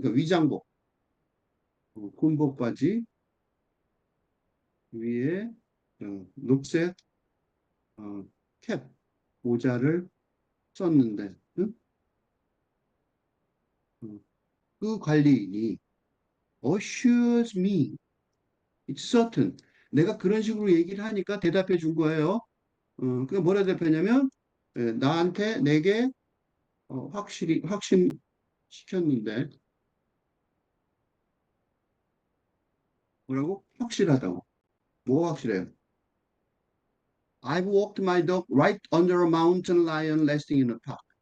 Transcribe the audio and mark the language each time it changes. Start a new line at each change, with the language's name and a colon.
Korean: 그러니까 위장복, 군복 바지 위에 녹색 어, 캡, 모자를 썼는데, 응? 그 관리인이
English: assures me, it's certain.
Korean: 내가 그런 식으로 얘기를 하니까 대답해 준 거예요. 그게 뭐라 대답했냐면, 내게 확실히 확신시켰는데, 뭐라고? 확실하다고. 뭐가 확실해요?
English: I've walked my dog right under a mountain lion resting in a park.